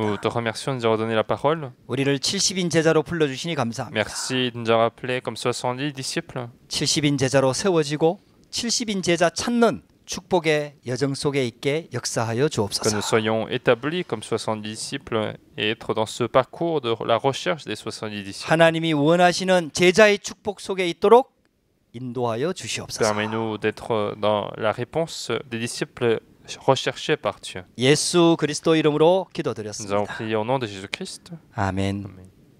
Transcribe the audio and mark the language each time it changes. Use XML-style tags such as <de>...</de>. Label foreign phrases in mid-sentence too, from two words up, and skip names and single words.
<fr>Nous te remercions de nous avoir donné la parole.</fr> <ko>우리를 70인 제자로 불러주시니 감사합니다.</ko> <fr>Merci de nous avoir appelés comme 70 disciples.</fr> <ko>70인 제자로 세워지고 70인 제자 찾는 축복의 여정 속에 있게 역사하여</ko> <fr>Que nous</fr> <ko>주옵소서.</ko> <fr>soyons établis comme 70 disciples et être dans ce parcours de la recherche des 70 disciples.</fr> <ko>하나님이 원하시는 제자의 축복 속에 있도록 인도하여 주시옵소서.</ko> <fr>Permets-nous d'être dans la réponse des disciples recherchés par Dieu.</fr> <ko>예수 그리스도 이름으로</ko> <fr>Nous avons</fr> <ko>기도드렸습니다.</ko> <fr>prié au nom de Jésus-Christ.</fr> <ko>아멘.</ko> <fr>Amen.</fr>